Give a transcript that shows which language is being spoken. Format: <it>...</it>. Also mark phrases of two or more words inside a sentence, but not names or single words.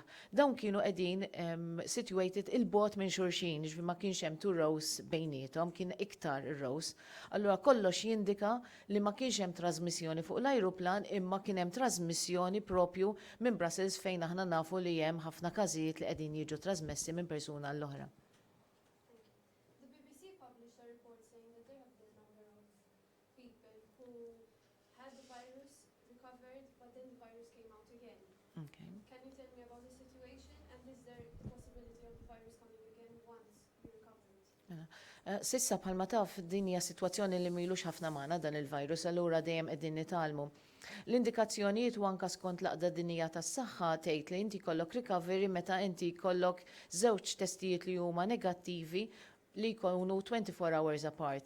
<mt>Dawn kienu qegħdin situated il-bot minn xulxin, ġifi ma kienx hemm 2 rows bejniethom, kien iktar ir-rows. Allura kollox jindika li ma kienx hemm trasmissjoni fuq l-ajruplan imma kien hemm trasmissjoni propju minn Brussels fejn aħna nafu li hemm ħafna każijiet li qegħdin jiġu trasmessi minn persuna l-oħra.</mt> <en>The BBC published a report saying that they have the number of people who had the virus, recovered, but then the virus came out again. Okay. Can you tell me about the situation and is there the possibility of the virus coming again once you recovered?</en> <mt>Sissa bħalma taf din hija sitwazzjoni li milux ħafna magħna dan il-virus, allura dejjem qegħdin nitalmu. L-indikazzjonijiet u anke skont l-aqda dinija tas-saħħa tgħid li inti jkollok recovery meta inti jkollok żewġ testijiet li huma negattivi li jkunu</mt> <en>24 hours apart.</en>